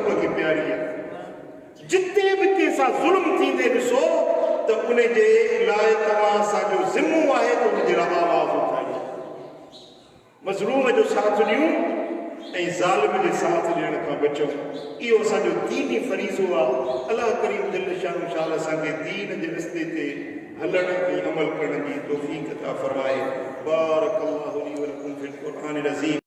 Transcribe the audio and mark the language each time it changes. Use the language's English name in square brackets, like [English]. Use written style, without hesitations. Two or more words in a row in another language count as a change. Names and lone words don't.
[Sindhi] खे प्यारी आहे जिते भी कंहिंसां ज़ुल्म थींदे ॾिसो त उन जे लाइ तव्हां असांजो ज़िम्मो आहे त उन जे लाइ आवाज़ उठाई मज़लूम जो साथ ॾियूं ऐं ज़ालिम जे साथ ॾियण खां बचूं इहो असांजो दीनी फरीज़ो आहे अल्लाह करीम जल शान शाल असांखे दीन जे रस्ते ते हलण ऐं अमल करण जी तौफ़ीक़ अता फ़रमाए [Arabic] بارك الله لي ولكم في القرآن العظيم.